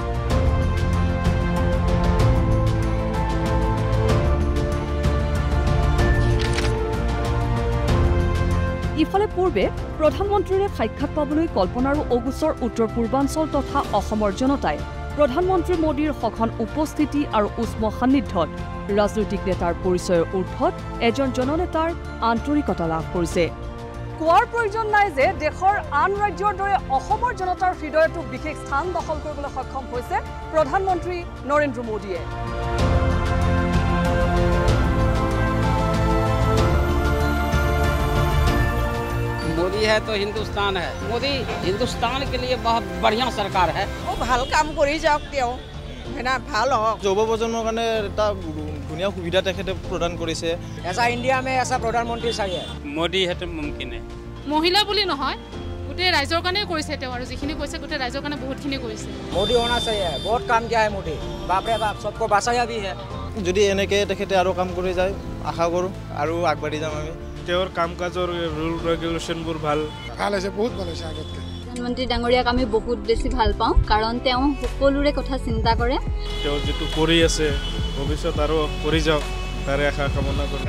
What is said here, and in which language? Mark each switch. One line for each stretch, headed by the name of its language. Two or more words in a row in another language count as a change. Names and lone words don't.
Assamese: ইফালে পূৰ্বে প্ৰধানমন্ত্ৰীৰে সাক্ষাৎ পাবলৈ কল্পনাৰো অগোচৰ উত্তৰ পূৰ্বাঞ্চল তথা অসমৰ জনতাই প্ৰধানমন্ত্ৰী মোদীৰ সঘন উপস্থিতি আৰু উষ্ম সান্নিধ্যত ৰাজনৈতিক নেতাৰ পৰিচয়ৰ ঊৰ্ধত এজন জননেতাৰ আন্তৰিকতা লাভ কৰিছে। কোৱাৰ প্ৰয়োজন নাই যে দেশৰ আন ৰাজ্যৰ দৰে অসমৰ জনতাৰ হৃদয়তো বিশেষ স্থান দখল কৰিবলৈ সক্ষম হৈছে প্ৰধানমন্ত্ৰী নৰেন্দ্ৰ মোদীয়ে।
Hindi: मोदी है तो हिंदुस्तान है। मोदी हिंदुस्तान के लिए बहुत बढ़िया सरकार है।
Assamese: वो ভাল কাম কৰি যাওক তেওঁ হেনা ভাল হওক। যুৱ প্ৰজন্মৰ কাৰণে এটা ধুনীয়া সুবিধা তেখেতে প্ৰদান কৰিছে।
Hindi: ऐसा इंडिया में ऐसा प्रधानमंत्री चाहिए। मोदी हेतु मुमकिन है।
Assamese: মহিলা বুলি নহয় গোটেই ৰাইজৰ কাৰণে কৰিছে তেওঁ আৰু যিখিনি কৈছে গোটেই ৰাইজৰ কাৰণে বহুতখিনি কৰিছে।
Hindi: मोदी होना चाहिए। बहुत काम किया है मोदी। बाप रे बाप सबको बचाया भी है।
Assamese: যদি এনেকে তেখেতে আৰু কাম কৰি যায় আশা কৰোঁ আৰু আগবাঢ়ি যাম আমি। তেওঁৰ কাম কাজৰ ৰুল ৰেগুলেশ্যনবোৰ ভাল হৈছে, বহুত ভাল হৈছে আগতকৈ। প্ৰধানমন্ত্ৰী ডাঙৰীয়াক আমি বহুত বেছি ভাল পাওঁ কাৰণ তেওঁ সকলোৰে কথা চিন্তা কৰে। তেওঁ যিটো কৰি আছে ভৱিষ্যত আৰু কৰি যাওক তাৰে আশা কামনা কৰোঁ।